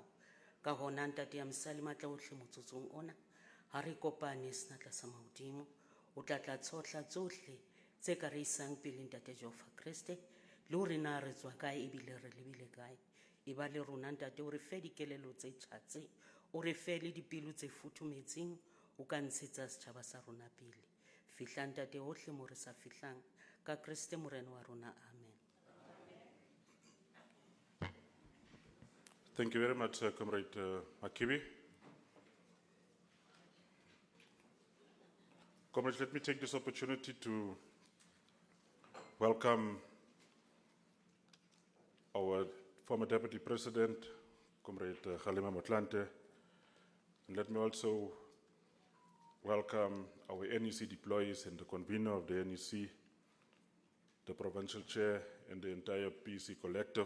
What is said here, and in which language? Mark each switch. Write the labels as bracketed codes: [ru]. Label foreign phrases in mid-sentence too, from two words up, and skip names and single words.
[st] Ka hona ntate ya mosale matla ohle motsotsong ona, ha re kopane senatla sa mahodimo, o tla tsohla tsohle tse ka re isang pele ntate Jehova Kriste, le hore na re tswa kae ebile re lebile kae. E ba le rona ntate, o re fe dikelello tse tjhatsi, o re fe le dipelo tse futhumetseng, o ka ntshetsa setjhaba sa rona pele. Fihla ntate hohle mo re sa fihlang, ka Kriste morena wa rona, amen. [en] Thank you very much, Comrade Makibi. Comrades, let me take this opportunity to welcome our former Deputy President, Comrade Kgalema Motlanthe, and let me also welcome our NEC deployees and the convener of the NEC, the Provincial Chair, and the entire PEC collective.